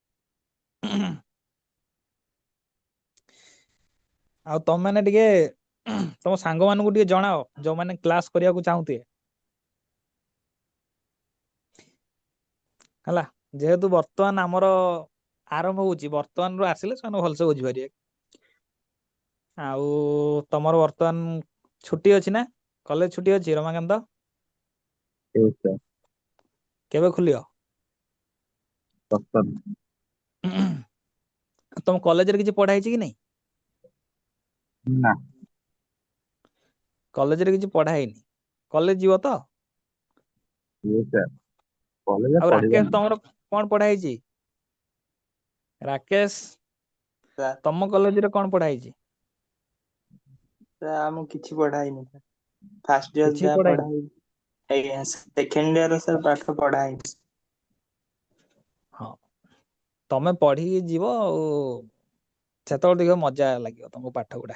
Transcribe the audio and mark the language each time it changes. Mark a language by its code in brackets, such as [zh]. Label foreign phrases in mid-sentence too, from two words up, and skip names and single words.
[or] ଆଉ ତମେ ମାନେ ଟିକେ ତମ ସାଙ୍ଗ ମାନଙ୍କୁ ଟିକେ ଜଣାଅ, ଯୋଉମାନେ କ୍ଲାସ କରିବାକୁ ଚାହୁଁଥିବେ ହେଲା। ଯେହେତୁ ବର୍ତ୍ତମାନ ଆମର ଆରମ୍ଭ ହଉଛି, ବର୍ତ୍ତମାନରୁ ଆସିଲେ ସେମାନେ ଭଲସେ ବୁଝିପାରିବେ। ଆଉ ତମର ବର୍ତ୍ତମାନ ଛୁଟି ଅଛି ନା, କଲେଜ ଛୁଟି ଅଛି ରମାକାନ୍ତ? [hi] ठीक है। [or] କେବେ ଖୋଲିବ? तब ତମ କଲେଜରେ କିଛି ପଢା ହେଇଛି କି ନାଇଁ? ना। କଲେଜରେ କିଛି ପଢା ହେଇନି, କଲେଜ ଯିବ ତ? [hi] ठीक है। कॉलेज [or] ଆଉ पढ़िबा ରାକେଶ ना। ତମର କଣ ପଢା ହେଇଛି? ରାକେଶ ସାର୍ ତମ କଲେଜରେ କଣ ପଢା ହେଇଛି? ସାର୍ ଆମକୁ କିଛି ପଢା ହେଇନି ସାର୍। [en] first year [or] କିଛି ଯାହା ପଢା ପଢା ହେଇନି। ହେଇଛି। ଆଜ୍ଞା [en] second year [or] ସାର୍ ପାଠ ପଢା ହେଇଛି। ହଁ ତମେ ପଢିକି ଯିବ, ଆଉ ସେତେବେଳେ ଦେଖିବ ମଜା ଲାଗିବ ତମକୁ ପାଠ ଗୁଡା।